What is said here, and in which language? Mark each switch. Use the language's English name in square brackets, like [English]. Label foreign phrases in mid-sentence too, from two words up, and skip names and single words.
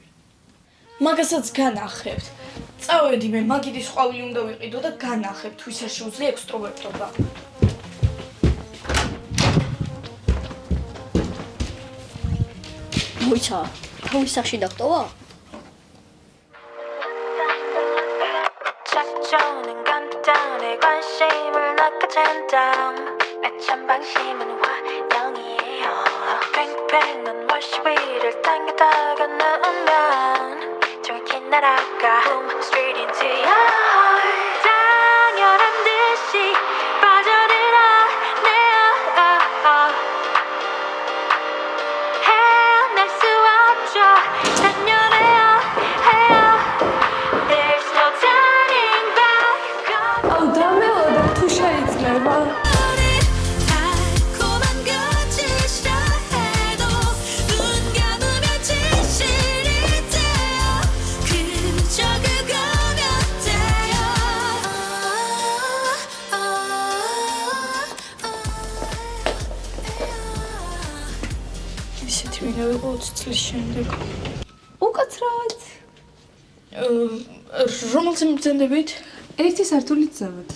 [Georgian] მაგასაც განახებთ. წავედი მე მაგიდის ყვავილი უნდა ვიყიდო და განახებთ, ვის არ შეუძლია ექსტროვერტობა. მოიცა, თავის სახში დაგტოვა? [Korean] 작전은 간단해 관심을 낚아챈다 내 찬방심은 환영이에요 팽팽한 월시 위를 당겨다가 넣으면 정확히 날아가 [English] Boom straight into your heart [Korean] 당연한 듯이 빠져들어 내 헤어날 수 없죠 단연해요 해요 [English] There's no turning back [Georgian] აუ დამეოდა თუ შეიძლება. [Korean] 달콤한 거짓이라 해도 눈 감으면 진실이 돼요 그저 그거면 돼요 [Georgian] ისეთი ვინმე ვიყო 20 წლის შემდეგ. უკაცრავად. რომელზე მბრძანდებით? ერთი სართულით ზემოთ.